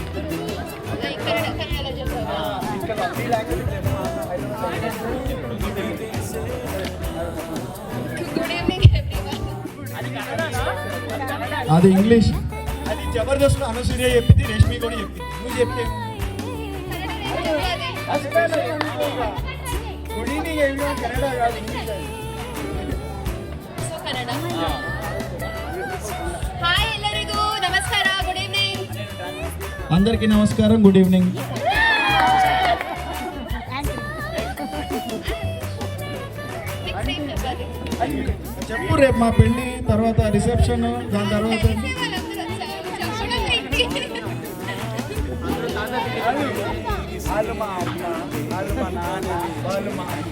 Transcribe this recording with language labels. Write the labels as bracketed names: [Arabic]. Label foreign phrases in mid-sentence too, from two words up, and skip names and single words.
[Telugu] అది ఇంగ్లీష్. అది జబర్దస్త్ అనసూయ చెప్పింది, రేష్మి కూడా చెప్పింది. నువ్వు చెప్తే [English] good evening everyone. [Telugu] కన్నడ కాదు, ఇంగ్లీష్. [Kannada] ಹಾಯ್ ಎಲ್ಲರಿಗೂ ನಮಸ್ಕಾರ, [English] good evening. [Telugu] అందరికీ నమస్కారం, [English] good evening. [Telugu] చెప్పు రేపు మా పెళ్లి తర్వాత రిసెప్షన్, దాని తర్వాత వాళ్ళు మా అమ్మ, వాళ్ళు మా నాన్న, వాళ్ళు మా అక్క.